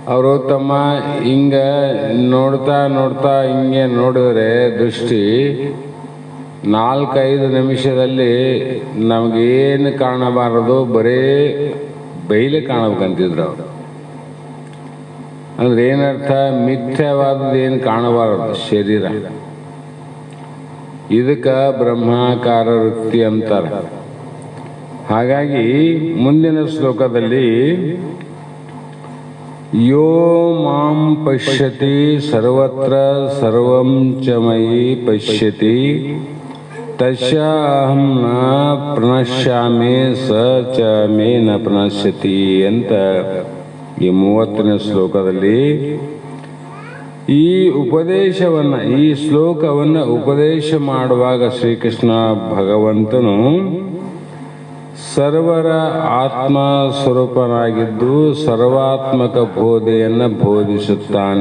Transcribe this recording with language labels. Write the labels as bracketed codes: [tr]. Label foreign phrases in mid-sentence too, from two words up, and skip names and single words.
[kn] ಅವರು ತಮ್ಮ ಹಿಂಗ ನೋಡ್ತಾ ನೋಡ್ತಾ ಹಿಂಗೆ ನೋಡಿದ್ರೆ ದೃಷ್ಟಿ 4-5 ನಿಮಿಷದಲ್ಲಿ ನಮಗೇನು ಕಾಣಬಾರದು, ಬರೇ ಬೈಲೆ ಕಾಣಬೇಕಂತಿದ್ರು ಅವರು. ಅಂದ್ರೆ ಏನರ್ಥ? ಮಿಥ್ಯವಾದದ್ದು ಏನು ಕಾಣಬಾರದು ಶರೀರ. ಇದಕ್ಕೆ ಬ್ರಹ್ಮಾಕಾರ ವೃತ್ತಿ ಅಂತಾರೆ. ಹಾಗಾಗಿ ಮುಂದಿನ ಶ್ಲೋಕದಲ್ಲಿ [sa] ಯೋ ಮಾಂ ಪಶ್ಯತಿ ಸರ್ವತ್ರ ಸರ್ವಂ ಚ ಮಯಿ ಪಶ್ಯತಿ ತಸ್ಯ ಅಹಂ ನ ಪ್ರಣಶ್ಯಾಮಿ ಸ ಚ ಮೇ ನ ಪ್ರಣಶ್ಯತಿ [kn] ಅಂತ ಈ 30ನೇ ಶ್ಲೋಕದಲ್ಲಿ ಈ ಉಪದೇಶವನ್ನು, ಈ ಶ್ಲೋಕವನ್ನು ಉಪದೇಶ ಮಾಡುವಾಗ ಶ್ರೀಕೃಷ್ಣ ಭಗವಂತನು ಸರ್ವರ ಆತ್ಮ ಸ್ವರೂಪನಾಗಿದ್ದು ಸರ್ವಾತ್ಮಕ ಬೋಧೆಯನ್ನು ಬೋಧಿಸುತ್ತಾನೆ.